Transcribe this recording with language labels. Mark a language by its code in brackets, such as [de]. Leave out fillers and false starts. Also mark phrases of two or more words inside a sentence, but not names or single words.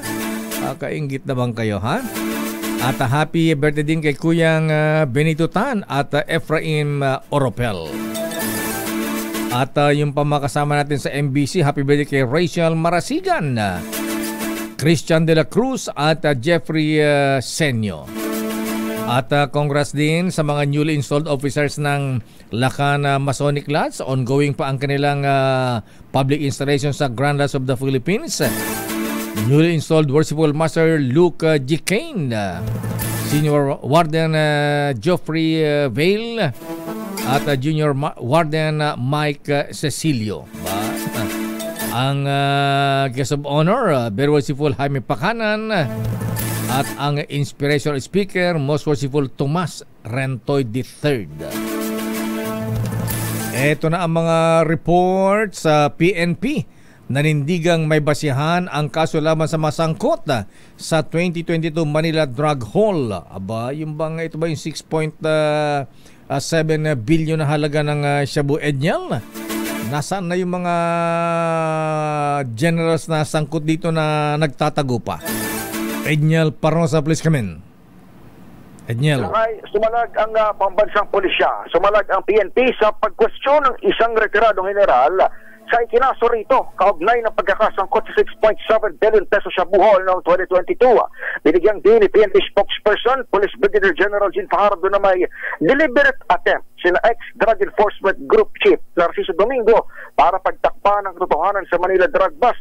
[tl] Kakaingit naman kayo, ha? At [en] happy birthday [tl] din kay Kuyang Benito Tan at Efraim Oropel. At yung pamakasama natin sa MBC, [en] happy birthday [tl] kay Rachel Marasigan, Christian de la Cruz at Jeffrey Senyo. At congrats din sa mga [en] newly installed officers [tl] ng Lacan Masonic Lodge. Ongoing pa ang kanilang [en] public installation [tl] sa Grand Lodge of the Philippines. [en] Newly installed Worshipful Master Luke G. Kane, Senior Warden Geoffrey Vale, at Junior Warden Mike Cecilio. [tl] Ang [en] guest of honor, [tl] Very Worshipful Jaime Pakanan, at ang [en] inspirational speaker, [tl] Most Worshipful Tomas Rentoy III. Ito na ang mga report sa PNP. Nanindigang may basihan ang kaso laban sa masangkot sa 2022 Manila Drug Haul. Ito ba yung 6.7 billion na halaga ng Shabu Ednyal? Nasaan na yung mga generals na sangkot dito na nagtatago pa? Ednyal Parnosa, [en] please come in. [tl] Ednyal. Sumalag ang pambansang pulisya, sumalag ang PNP sa pagkwestiyon ng isang retiradong general sa ikinaso rito, kaugnay ng pagkakasangkot sa 6.7 billion pesos sa buhol noong 2022. Binigyang din ni PNP spokesperson, Police Brigadier General Jean Fajardo, na may [en] deliberate attempt [tl] sina ex-Drug Enforcement Group Chief Narciso Domingo para pagtakpan ng katotohanan sa Manila Drug Bust.